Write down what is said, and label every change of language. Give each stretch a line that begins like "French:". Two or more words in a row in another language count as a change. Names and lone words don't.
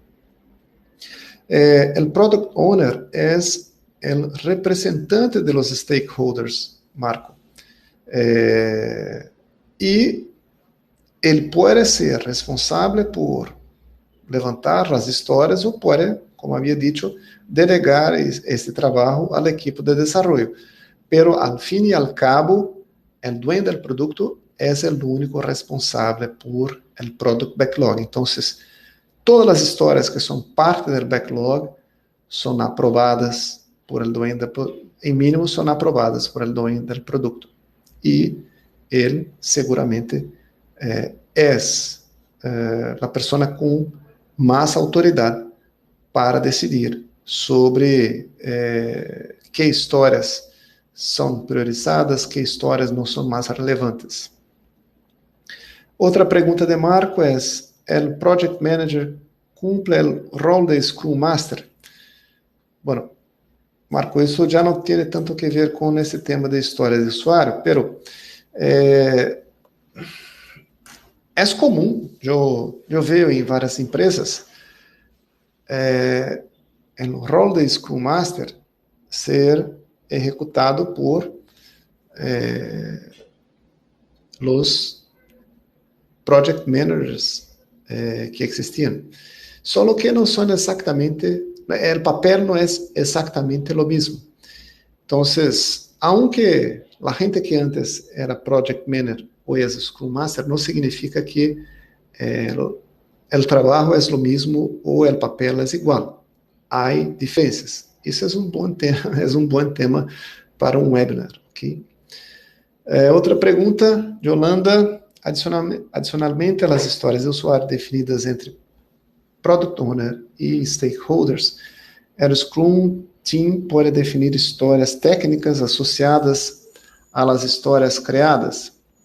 Portuguese: O
English: Product Owner
Portuguese: é o representante
Spanish: de los
Portuguese: stakeholders, Marco. E ele pode ser responsável por levantar as histórias ou pode, como havia dito, delegar este trabalho à equipe de desenvolvimento.
Spanish: Pero, al fin y al cabo, el dueño del producto es el único responsable por el
English: product backlog.
Spanish: Entonces, todas las historias que son parte del backlog son aprobadas por el dueño en mínimo son aprobadas por el dueño del producto. Y él seguramente es la persona con más autoridad para decidir sobre qué historias
Portuguese: são priorizadas, que histórias não são mais relevantes. Outra pergunta de Marco é: o
English: Project Manager
Portuguese: cumple o rol de
English: Scrum Master?
Spanish: Bueno, Marco,
Portuguese: isso já não tem tanto que ver com esse tema de história de usuário, pero é comum, eu vejo em várias empresas, o rol de
English: Scrum Master
Spanish: ser ejecutado por los
English: project managers
Spanish: que existían. Solo que no son exactamente, el papel no es exactamente lo mismo. Entonces, aunque la gente que antes era
English: project manager
Spanish: hoy es
English: Scrum Master,
Spanish: no significa que el trabajo es lo mismo o el papel es igual. Hay diferencias.
Portuguese: Isso é um bom tema para um webinar.
English: Okay?
Portuguese: Outra pergunta de Holanda. Adicionalmente, as histórias de usuário definidas entre
English: Product Owner
Portuguese: e Stakeholders, o
English: Scrum Team
Portuguese: pode definir histórias técnicas associadas às histórias criadas.